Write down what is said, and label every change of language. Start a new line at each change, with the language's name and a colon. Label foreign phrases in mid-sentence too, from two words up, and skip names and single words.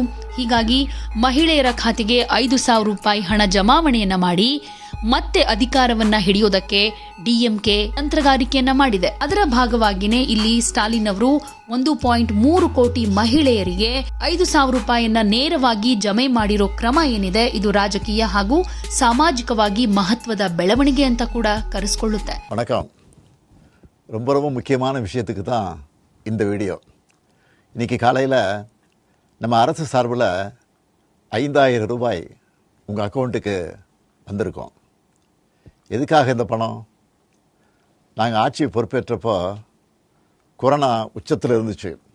Kannada: ಹೀಗಾಗಿ ಮಹಿಳೆಯರ ಖಾತೆಗೆ 5,000 ರೂಪಾಯಿ ಹಣ ಜಮಾವಣೆಯನ್ನ ಮಾಡಿ ಮತ್ತೆ ಅಧಿಕಾರವನ್ನ ಹಿಡಿಯೋದಕ್ಕೆ ಡಿಎಂಕೆ ತಂತ್ರಗಾರಿಕೆಯನ್ನ ಮಾಡಿದೆ. ಅದರ ಭಾಗವಾಗಿನೇ ಇಲ್ಲಿ ಸ್ಟಾಲಿನ್ ಅವರು 1.3 ಕೋಟಿ ಮಹಿಳೆಯರಿಗೆ 5,000 ರೂಪಾಯಿಯನ್ನ ನೇರವಾಗಿ ಜಮೆ ಮಾಡಿರೋ ಕ್ರಮ ಏನಿದೆ, ಇದು ರಾಜಕೀಯ ಹಾಗೂ ಸಾಮಾಜಿಕವಾಗಿ ಮಹತ್ವದ ಬೆಳವಣಿಗೆ ಅಂತ ಕೂಡ ಕರೆಸಿಕೊಳ್ಳುತ್ತೆ.
Tamil: வணக்கம். ரொம்ப ரொம்ப முக்கியமான விஷயத்துக்கு தான் இந்த வீடியோ. இன்னைக்கு காலையில் நம்ம அரசு சார்பில் 5,000 ரூபாய் உங்கள் அக்கௌண்ட்டுக்கு வந்திருக்கோம். எதுக்காக இந்த பணம்? நாங்கள் ஆட்சி பொறுப்பேற்றப்போ கொரோனா உச்சத்தில் இருந்துச்சு.